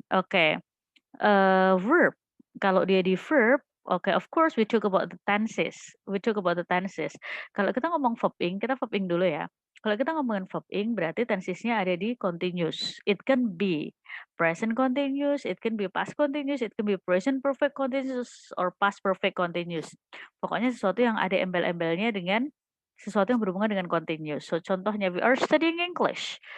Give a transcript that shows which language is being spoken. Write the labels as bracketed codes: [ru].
[en] Oke, verb. [id] Kalau dia di verb, [en] oke, of course we talk about the tenses. We talk about the tenses. [id] Kalau kita ngomong verbing, kita verbing dulu ya. Kalau kita ngomongin verbing, berarti tensesnya ada di continuous. [en] It can be present continuous, it can be past continuous, it can be present perfect continuous, or past perfect continuous. [id] Pokoknya sesuatu yang ada embel-embelnya dengan sesuatu yang berhubungan dengan continuous. [en] So, [id] contohnya, [en] we are studying English.